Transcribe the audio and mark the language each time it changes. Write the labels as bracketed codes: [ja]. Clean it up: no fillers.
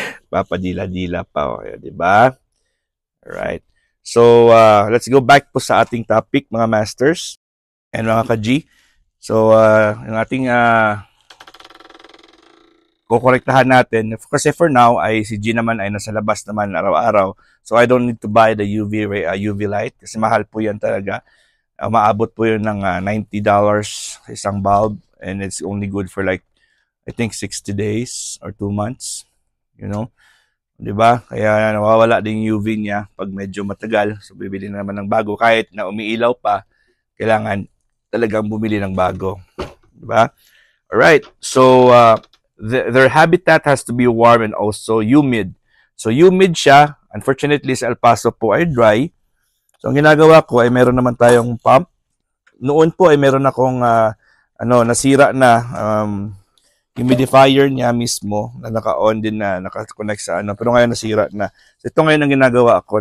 [tl] Papadila-dila pa. Oh, di ba? Alright. So, [en] let's go back [tl] po sa ating topic, mga masters and mga ka-G. So, yung ating kukorektahan natin. Kasi [en] for now, [tl] ay si G naman ay nasa labas naman araw-araw. [en] So, I don't need to buy the UV light [tl] kasi mahal po yan talaga. Maabot po yun ng [en] $90 sa isang bulb, and it's only good for like, I think 60 days or 2 months. Diba? [tl] Kaya nawawala din yung UV niya pag medyo matagal. So, bibili na naman ng bago. Kahit na umiilaw pa, kailangan talagang bumili ng bago. Diba? Alright. [en] So, their habitat has to be warm and also humid. [tl] So, humid siya. Unfortunately, sa El Paso po ay dry. So, ang ginagawa ko ay meron naman tayong pump. Noon po ay meron akong nasira na humidifier niya mismo na naka-on din na naka-connect sa pero ngayon nasira na. So, ito ngayon ang ginagawa ko.